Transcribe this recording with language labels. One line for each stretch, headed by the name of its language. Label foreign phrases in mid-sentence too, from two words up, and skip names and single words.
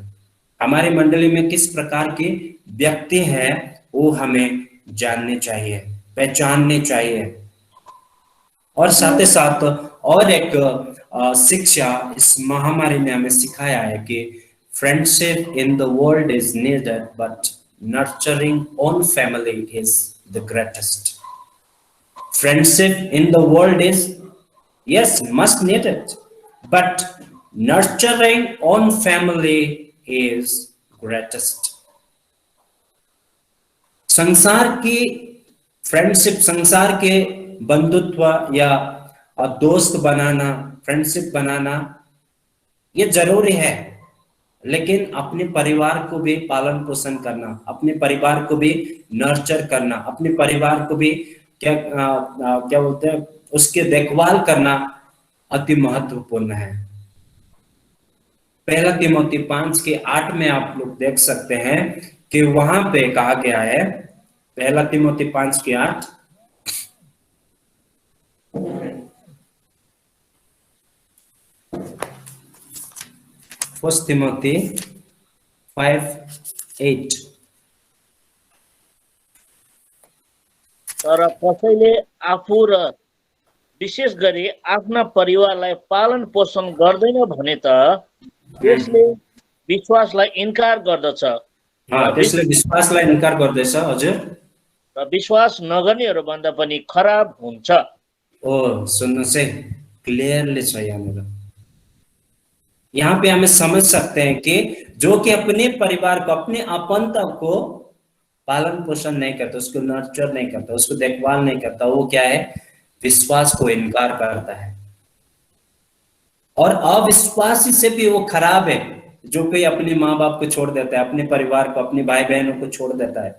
Hindi: हमारी मंडली में किस प्रकार के व्यक्ति हैं वो हमें जानने चाहिए, पहचानने चाहिए। और साथ ही साथ और एक शिक्षा इस महामारी ने हमें सिखाया है कि
English: friendship in the world is needed but nurturing own family is the greatest. Friendship in the world is, yes, must need it, but nurturing own family is greatest.
Hindi: संसार की फ्रेंडशिप, संसार के बंधुत्व या दोस्त बनाना, फ्रेंडशिप बनाना ये जरूरी है, लेकिन अपने परिवार को भी पालन पोषण करना, अपने परिवार को भी नर्चर करना, अपने परिवार को भी क्या बोलते हैं उसके देखभाल करना अति महत्वपूर्ण है। पहला तिमोथी 5:8 में आप लोग देख सकते हैं कि वहां पे कहा गया है, पहला तिमोथी 5:8, फर्स्ट तिमोथी 5:8।
Nepali: तर कसैले आफू र विशेष गरी आफ्ना परिवारलाई पालन पोषण गर्दैन भने त त्यसले विश्वासलाई इन्कार गर्दछ त्यसले विश्वासलाई इन्कार गर्दैछ। हजुर, र विश्वास नगर्नेहरू भन्दा पनि खराब हुन्छ। ओ सुन्नुहोस् है, क्लियरली छ यहाँनिर।
Hindi: यहाँ पे हमें समझ सकते हैं कि जो कि अपने परिवार को, अपने अपनता को पालन पोषण नहीं करता, उसको नर्चर नहीं करता, उसको देखभाल नहीं करता, वो क्या है, विश्वास को इनकार करता है। और अविश्वासी से भी वो खराब है, जो कोई अपने माँ बाप को छोड़ देता है, अपने परिवार को, अपने भाई बहनों को छोड़ देता है।